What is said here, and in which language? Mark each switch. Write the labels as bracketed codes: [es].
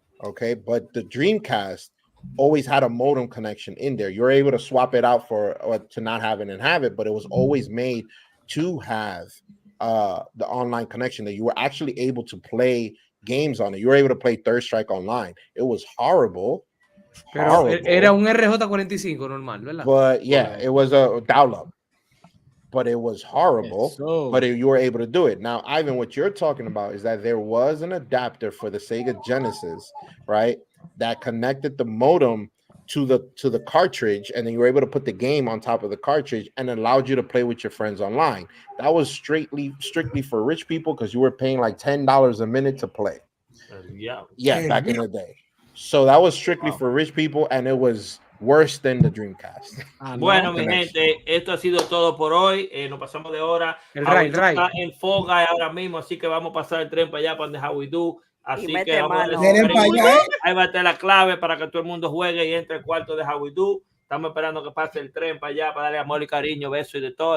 [en] Okay, but the Dreamcast always had a modem connection in there. You're able to swap it out to not have it and have it, but it was always made to have the online connection that you were actually able to play games on it. You were able to play Third Strike online. It was horrible. [es] Pero era un RJ45 normal, ¿verdad? [en] But yeah, it was a dial-up. But it was horrible, but you were able to do it. Now, Ivan, what you're talking about is that there was an adapter for the Sega Genesis, right? That connected the modem to the cartridge, and then you were able to put the game on top of the cartridge and allowed you to play with your friends online. That was strictly for rich people because you were paying like $10 a minute to play. Back in the day. So that was strictly for rich people, and it was worse than the Dreamcast. [es] Bueno, mi gente, esto ha sido todo por hoy. Nos pasamos de hora. El Ray. Está en Foga ahora mismo, así que vamos a pasar el tren para allá, para donde HowWeDo. Así que vamos ahí va a estar la clave para que todo el mundo juegue y entre el cuarto de HowWeDo. Estamos esperando que pase el tren para allá, para darle amor y cariño, besos y de todo.